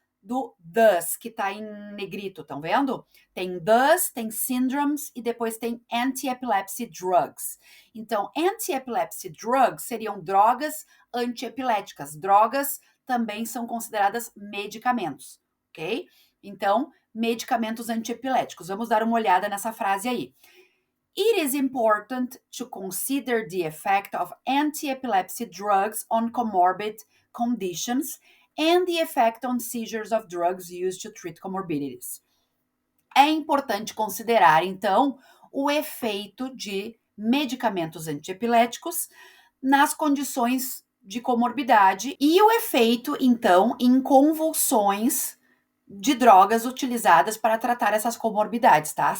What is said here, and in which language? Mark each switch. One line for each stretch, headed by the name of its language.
Portuguese: Do thus, que tá em negrito, estão vendo? Tem thus, tem syndromes e depois tem anti-epilepsy drugs. Então, anti-epilepsy drugs seriam drogas antiepiléticas. Drogas também são consideradas medicamentos, ok? Então, medicamentos antiepiléticos. Vamos dar uma olhada nessa frase aí.
English: It is important to consider the effect of anti-epilepsy drugs on comorbid conditions and the effect on seizures of drugs used to treat comorbidities.
Portuguese: É importante considerar, então, o efeito de medicamentos antiepiléticos nas condições de comorbidade e o efeito, então, em convulsões de drogas utilizadas para tratar essas comorbidades, tá?